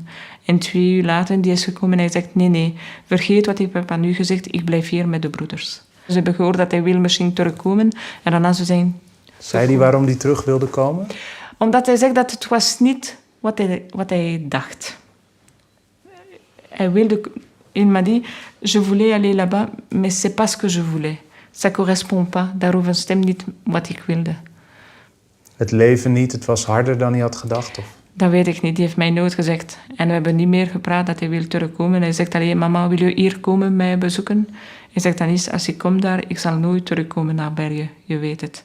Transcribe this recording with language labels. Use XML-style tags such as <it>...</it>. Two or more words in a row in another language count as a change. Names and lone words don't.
<nl>En 2 uur later die is gekomen en hij zegt, nee, vergeet wat ik heb aan u gezegd, ik blijf hier met de broeders. Ze hebben gehoord dat hij wil misschien terugkomen en daarna ze zijn... Zei hij waarom hij terug wilde komen? Omdat hij zegt dat het was niet wat hij dacht.</nl> <fr>Il m'a dit, je voulais aller là-bas, mais c'est pas ce que je voulais. Ça correspond pas,</fr> <nl>daarover stemt niet wat ik wilde. Het leven niet, het was harder dan hij had gedacht? Of? Dat weet ik niet, die heeft mij nooit gezegd. En we hebben niet meer gepraat dat hij wil terugkomen. Hij zegt alleen, mama, wil je hier komen mij bezoeken? Hij zegt dan eens, als ik kom daar, ik zal nooit terugkomen naar België, je weet het.</nl>